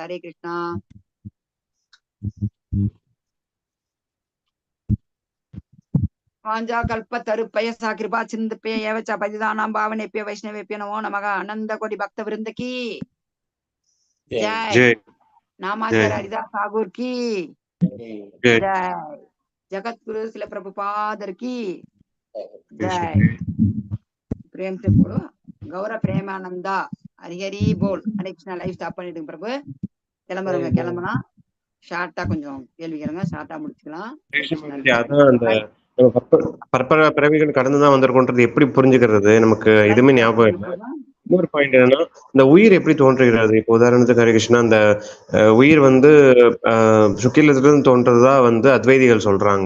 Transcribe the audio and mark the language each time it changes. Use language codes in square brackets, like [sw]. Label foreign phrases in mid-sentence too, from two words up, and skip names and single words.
[sa] हरे कृष्णा. वाञ्छा कल्प तरुभ्यश्च कृपा सिन्धुभ्य एव च पतितानां पावनेभ्यो वैष्णवेभ्यो नमो नमः अनन्त कोटि भक्त वृन्द की जय. [hi] ஜெய் நாமாச்சார ஹரிதாஸ் தாகூர் की ஜெய் जय. जगतगुरु शिल प्रभुपादर की जय. प्रेम से बोलो गौरव प्रेमानंदा हरि हरि बोल. [sa] हरे कृष्णा [en] live stop [ta] பண்ணிடுங்க பிரபு. கிளம்புறவங்க கிளம்பலாம். ஷார்ட்டா கொஞ்சம் கேள்வி கேளுங்க, ஷார்ட்டா முடிச்சுக்கலாம். அதான் அந்த பற்பல பிறவிகள் கடந்துதான் வந்திருக்கோன்றது எப்படி புரிஞ்சுக்கிறது? நமக்கு எதுவுமே ஞாபகம் இல்லை. இன்னொரு பாயிண்ட் என்னன்னா, இந்த உயிர் எப்படி தோன்றுகிறது? இப்போ உதாரணத்துக்கு [sa] हरे कृष्णा, [ta] அந்த உயிர் வந்து சுக்கிலத்திலிருந்து தோன்றதா வந்து அத்வைதிகள் சொல்றாங்க.